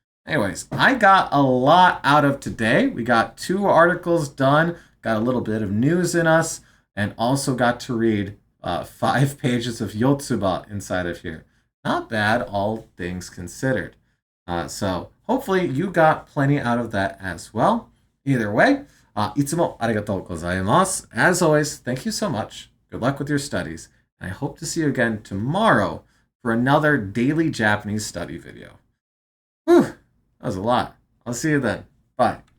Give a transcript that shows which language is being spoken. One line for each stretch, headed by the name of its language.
English: Anyways, I got a lot out of today. We got 2 articles done, got a little bit of news in us, and also got to read 5 pages of Yotsuba inside of here. Not bad, all things considered. So hopefully you got plenty out of that as well. Either way,
Japanese: いつもありがとうございます.
English: As always, thank you so much. Good luck with your studies. And I hope to see you again tomorrow for another daily Japanese study video. Whew, that was a lot. I'll see you then. Bye.